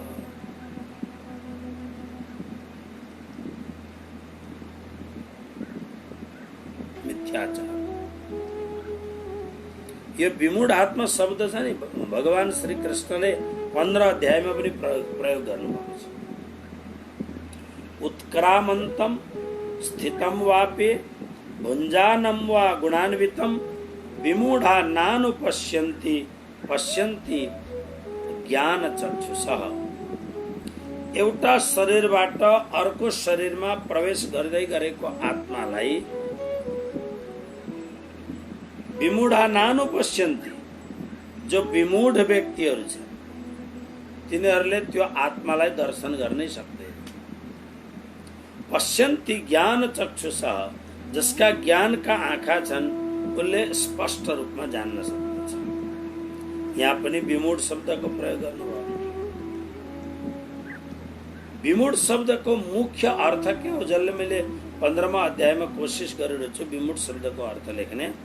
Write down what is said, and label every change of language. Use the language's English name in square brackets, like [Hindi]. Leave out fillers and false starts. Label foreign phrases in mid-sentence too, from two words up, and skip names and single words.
[Nepali] मिथ्याचार यो विमूढ आत्मा शब्द छ नि, भगवान श्री कृष्णले 15 अध्यायमा पनि प्रयोग गर्नुभएको छ। [Sanskrit] उत्क्रामन्तम स्थितम वापे भुञ्जानं वा गुणान्वितं विमूढा नानुपश्यन्ति पश्यन्ति ज्ञान चक्षुषः। [Nepali] एउटा शरीरबाट अर्को शरीरमा प्रवेश गर्दै गरेको आत्मालाई [Sanskrit] विमूढा नानुपश्यन्ति, [Nepali] जो विमूढ व्यक्तिहरू छन् तिनीहरूले त्यो आत्मालाई दर्शन गर्नै सक्दैन। [Sanskrit] पश्यन्ति ज्ञान चक्षुषः, [Nepali] जसका ज्ञानका आँखा छन् उसले स्पष्ट रूपमा जान्न सक्दछ। यहाँ पनि विमूढ शब्दको प्रयोग गर्नुभयो। विमूढ शब्दको मुख्य अर्थ के हो, जसले मैले 15मा अध्यायमा कोसिस गरिरहेको छु विमूढ शब्दको अर्थ लेख्ने।